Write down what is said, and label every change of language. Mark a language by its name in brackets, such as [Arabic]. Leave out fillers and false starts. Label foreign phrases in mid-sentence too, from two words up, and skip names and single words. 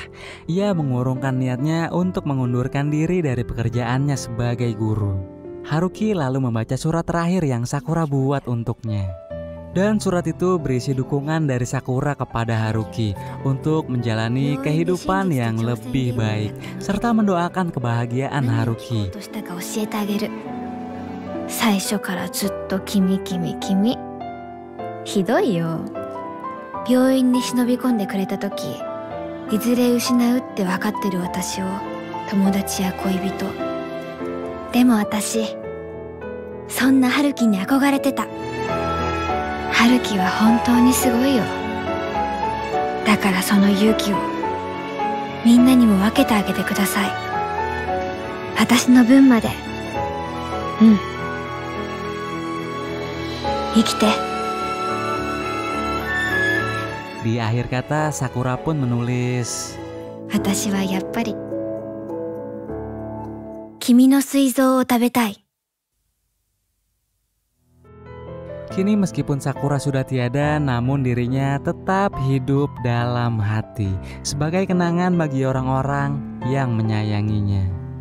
[Indonesian] Ia mengurungkan niatnya untuk mengundurkan diri dari pekerjaannya sebagai guru. Haruki lalu membaca surat terakhir yang Sakura buat untuknya. Dan surat itu berisi dukungan dari Sakura kepada Haruki untuk menjalani kehidupan yang lebih baik, serta mendoakan kebahagiaan Haruki. [Japanese] 最初からずっと君君君。ひどいよ。病院に忍び込んでくれた時、いずれ失うって分かってる私を友達や恋人。でも私、そんな春樹に憧れてた。春樹は本当にすごいよ。だからその勇気をみんなにも分けてあげてください。私の分まで。生きて。 [Indonesian] Di akhir kata, Sakura pun menulis, [Japanese] 私はやっぱり君の膵臓を食べたい。 [Indonesian] Kini meskipun Sakura sudah tiada, namun dirinya tetap hidup dalam hati sebagai kenangan bagi orang-orang yang menyayanginya.